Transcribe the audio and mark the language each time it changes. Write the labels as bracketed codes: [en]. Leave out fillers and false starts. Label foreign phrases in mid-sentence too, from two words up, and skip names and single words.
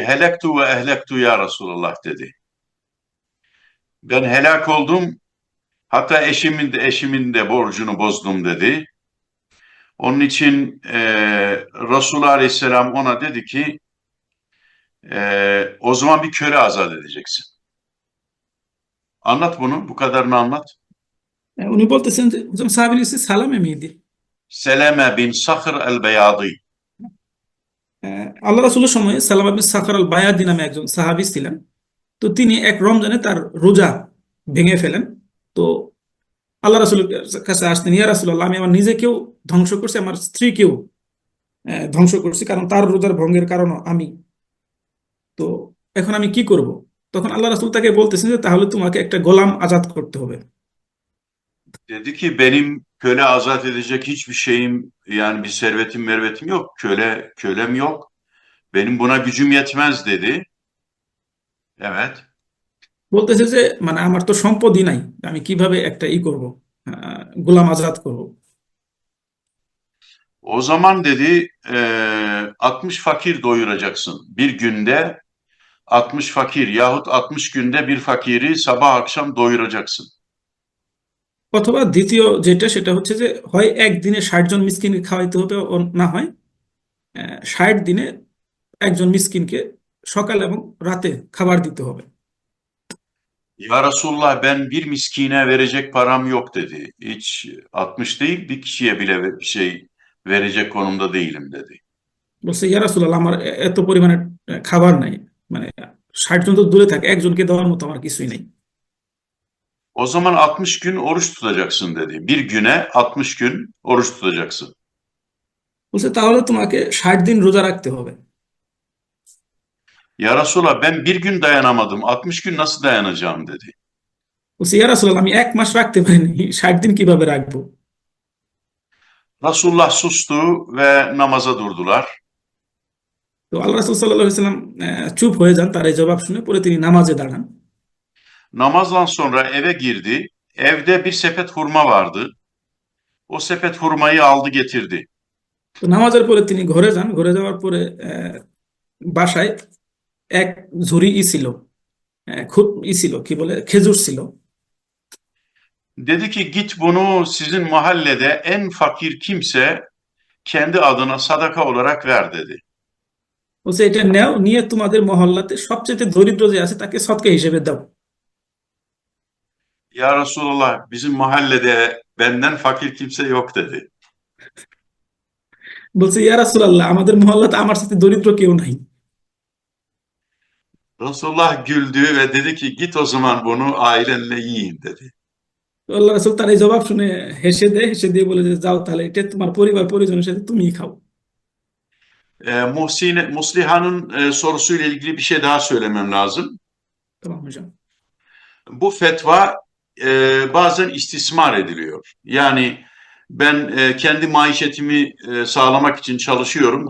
[ar] هلكت وأهلكت يا رسول الله [tr] dedi. Ben helak oldum, hatta eşimin de borcunu bozdum dedi. Onun için Resulullah Aleyhisselam ona dedi ki o zaman bir köle azat edeceksin. Anlat bunu, bu kadarını anlat. [bn] Uনি বলতেছেন যে [tr] hocam sahabenin ismi Salame miydi? Seleme bin Sakhr el-Beyadi. [bn] আল্লাহ রাসূলের সময়ে সালামা বিন সাখর আল বায়াদি নামে একজন সাহাবী ছিলেন। তো তিনি এক রমজানে তার রোজা ভেঙে ফেলেন। তো আল্লাহ রাসূলের কাছে আসতেন, [ar] يا رسول الله, [bn] আমি আমার নিজেকেও ধ্বংস করছি, আমার স্ত্রীকেও ধ্বংস করছি, কারণ তার রোজার ভঙ্গের কারণ আমি। তো এখন আমি কি করব? তখন আল্লাহ রাসূল তাকে বলতেছেন যে তাহলে তোমাকে একটা গোলাম আজাদ করতে হবে। [tr] Dedi ki benim köle azat edecek hiçbir şeyim, yani bir servetim mervetim yok. Kölem yok. Benim buna gücüm yetmez dedi. Evet. [bn] বলতেছে যে মানে আমার তো সম্পদই নাই, আমি কিভাবে একটা করব, গোলাম আজাদ করব। [tr] O zaman dedi 60 fakir doyuracaksın. Bir günde 60 fakir yahut 60 günde bir fakiri sabah akşam doyuracaksın. [bn] অথবা দ্বিতীয় যেটা সেটা হচ্ছে যে হয় একদিনে 60 জন মিসকিনকে খাওয়াইতে হবে, না হয় 60 দিনে একজন মিসকিনকে সকাল এবং রাতে খাবার দিতে হবে। [ar] يا رسول الله [tr] ben bir miskine verecek param yok dedi. Hiç 60 değil bir kişiye bile bir şey verecek konumda değilim dedi. [bn] বলছে [ar] يا رسول الله, [bn] আমার এত পরিমাণে খাবার নাই, মানে 60 জন তো দূরে থাকে, একজনকে দেওয়ার মতো আমার কিছুই নেই। [tr] O zaman 60 gün oruç tutacaksın dedi. Bir güne 60 gün oruç tutacaksın. [bn] বলছে তাহলে তোমাকে 60 দিন রোজা রাখতে হবে। [ar] يا رسول الله [tr] ben bir gün dayanamadım. 60 gün nasıl dayanacağım dedi. [bn] বলছে [ar] يا رسول الله, [bn] আমি 1 মাস রাখতে পারিনি, 60 দিন কিভাবে রাখবো? [tr] Resulullah sustu ve namaza durdular. [bn] তো আল্লাহ রাসূল [ar] صلى الله عليه سلم [bn] চুপ হয়ে যান তার এই জবাব শুনে, পরে তিনি নামাজে দাঁড়ান। [tr] Namazdan sonra eve girdi. Evde bir sepet hurma vardı. O sepet hurmayı aldı getirdi. [bn] তো নামাজের পরে তিনি ঘরে যান, ঘরে যাওয়ার পরে বাসায় এক ঝুড়ি ছিল, খুব ছিল, কি বলে, খেজুর ছিল। [tr] Dedi ki git bunu sizin mahallede en fakir kimse kendi adına sadaka olarak ver dedi. [bn] বলছে এটা নেও, নিয়ে তোমাদের মহল্লাতে সবচেয়ে দরিদ্র যে আছে তাকে সদকা হিসেবে দাও। [ar] يا رسول الله [tr] bizim mahallede benden fakir kimse yok dedi. [bn] বলছে [ar] يا رسول الله, [bn] আমাদের মহল্লাতে আমার সাথে দরিদ্র কেউ নাই। [tr] Resulullah güldü ve dedi ki git o zaman bunu ailenle yiyin dedi. [bn] তো আল্লাহ রাসূল তার এই জবাব শুনে হেসে দেয়, হেসে দিয়ে বলে যে যাও তাহলে এটা তোমার পরিবার পরিজনের সাথে তুমিই খাও। [tr] Musliha'nın sorusuyla ilgili bir şey daha söylemem lazım. Tamam hocam. Bu fetva bazen istismar ediliyor. Yani ben kendi maişetimi sağlamak için çalışıyorum.